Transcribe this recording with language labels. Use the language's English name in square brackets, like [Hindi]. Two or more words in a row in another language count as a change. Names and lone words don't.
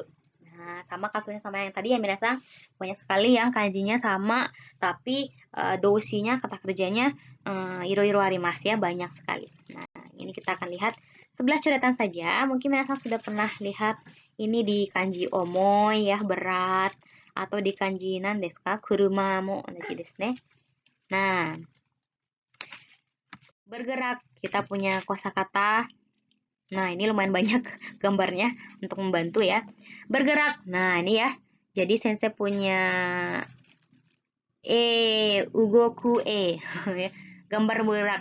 [Indonesian] Nah, sama kasusnya sama yang tadi ya minasang. Banyak sekali yang kanjinya sama, tapi dosinya, kata kerjanya [Japanese] 色々あります [Indonesian] ya, banyak sekali. Nah, ini kita akan lihat 11 coretan saja. Mungkin minasang sudah pernah lihat ini di kanji omoi ya, berat, atau di kanji [Japanese] 何ですか? 車も同じですね. [Indonesian] Nah, bergerak, kita punya kosakata. Nah, ini lumayan banyak gambarnya untuk membantu ya. Bergerak. Nah, ini ya. Jadi sensei punya ugoku gambar bergerak.